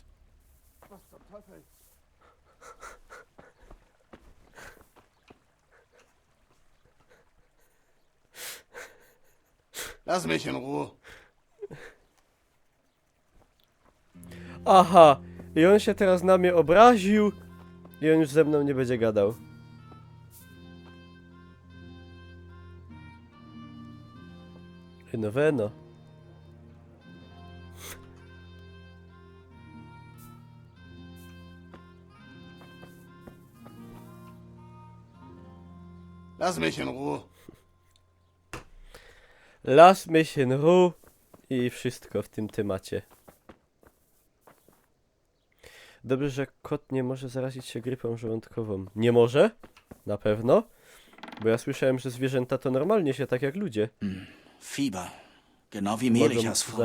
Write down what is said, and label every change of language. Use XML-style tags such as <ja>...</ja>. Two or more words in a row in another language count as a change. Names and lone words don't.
<de>Was zum Teufel? Lass mich in Ruhe. Aha.</de> <pl>I on się teraz na mnie obraził. I on już ze mną nie będzie gadał. No weno.</pl> <de>Lass mich in Ruhe. Lass mich in Ruhe.</de> <pl>I wszystko w tym temacie. Dobrze, że kot nie może zarazić się grypą żołądkową. Nie może? Na pewno? Bo ja słyszałem, że zwierzęta to normalnie się tak jak ludzie.</pl> <de>Fieber. Genau wie</de> <pl>Mogą</pl> <de>Melichas Frau.</de>